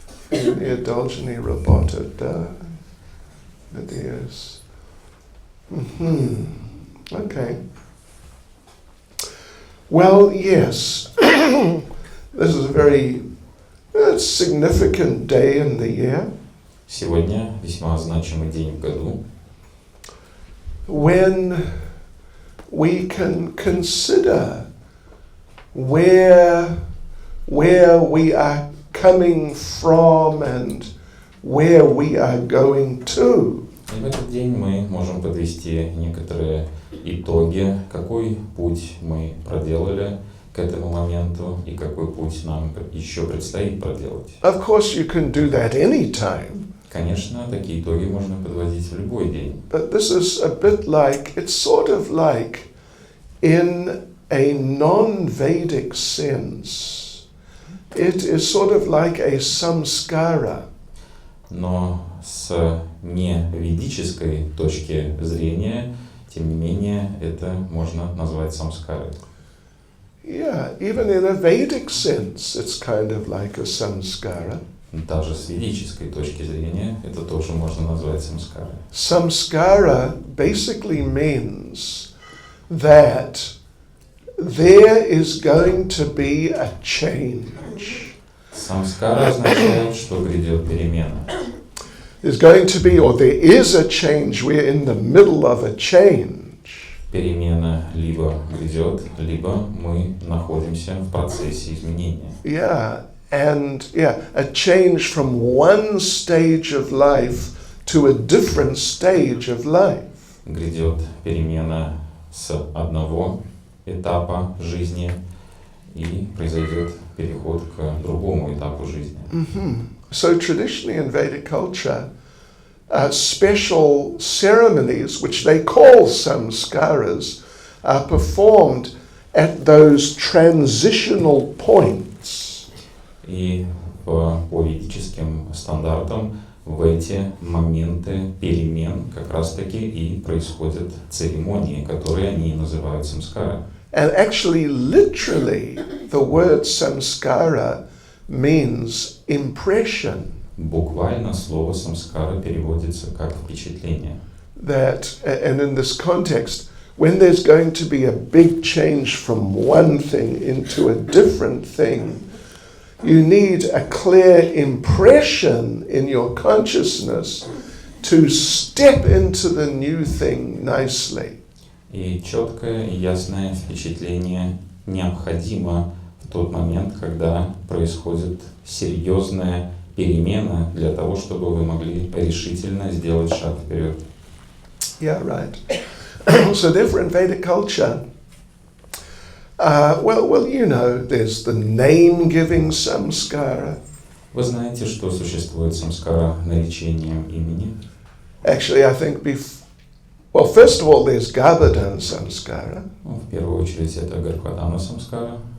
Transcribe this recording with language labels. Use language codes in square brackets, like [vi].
[ru] Не должны работать, да? Надеюсь. [en] Okay. Well, yes. This is a very significant day in the year. [ru] Сегодня весьма значимый день в году. [en] When we can consider where we are coming from and where we are going to. [ru] И в этот день мы можем подвести некоторые итоги, какой путь мы проделали к этому моменту и какой путь нам еще предстоит проделать. [en] Of course, you can do that anytime. [ru] Конечно, такие итоги можно подводить в любой день. [en] But this is a bit like, it's sort of like in a non-Vedic sense. It is sort of like a samskara. [ru] Но с неведической точки зрения, тем не менее, это можно назвать самскарой. [en] Yeah, even in a Vedic sense, it's kind of like a samskara. [ru] Даже с ведической точки зрения, это тоже можно назвать самскарой. [en] Samskara basically means that there is going to be a change. [ru] Самскара означает, что грядет перемена. [en] there's going to be, or there is a change. We're in the middle of a change. [ru] Перемена либо грядет, либо мы находимся в процессе изменения. [en] A change from one stage of life to a different stage of life. [ru] Грядет перемена с одного этапа жизни и произойдет переход к другому этапу жизни. [en] So traditionally in Vedic culture, special ceremonies, which they call samskaras, are performed at those transitional points. [ru] И по ведическим стандартам в эти моменты перемен как раз-таки и происходят церемонии, которые они называют самскара. [en] And actually, literally, the word samskara means impression. [ru] Буквально слово самскара переводится как впечатление. [en] And in this context, when there's going to be a big change from one thing into a different thing, you need a clear impression in your consciousness to step into the new thing nicely. [ru] И четкое и ясное впечатление необходимо в тот момент, когда происходит серьезная перемена для того, чтобы вы могли решительно сделать шаг вперед. [en] Yeah, right. So therefore in Vedic culture, you know, there's the name-giving samskara. [ru] Вы знаете, что существует самскара наречением имени? [en] Actually, I think first of all, there's Garbhadan samskara. [ru] В первую очередь это Гарбхадана самскара.